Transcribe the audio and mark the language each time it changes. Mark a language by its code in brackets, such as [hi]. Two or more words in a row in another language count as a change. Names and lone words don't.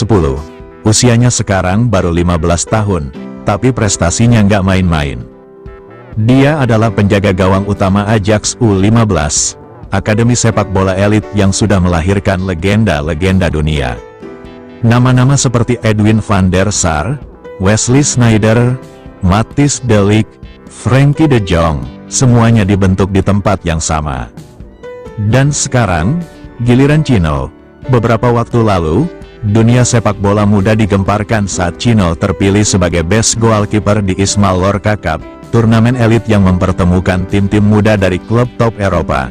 [id] Usianya sekarang baru 15 tahun, tapi prestasinya nggak main-main. Dia adalah penjaga gawang utama Ajax U15, akademi sepak bola elit yang sudah melahirkan legenda-legenda dunia. Nama-nama seperti Edwin van der Sar, Wesley Sneijder, Matthijs de Ligt, Frenkie de Jong, semuanya dibentuk di tempat yang sama. Dan sekarang, giliran Chino. Beberapa waktu lalu, dunia sepak bola muda digemparkan saat Chino terpilih sebagai [en] Best Goalkeeper [id] di Ismail Lorca Cup, turnamen elit yang mempertemukan tim-tim muda dari klub top Eropa.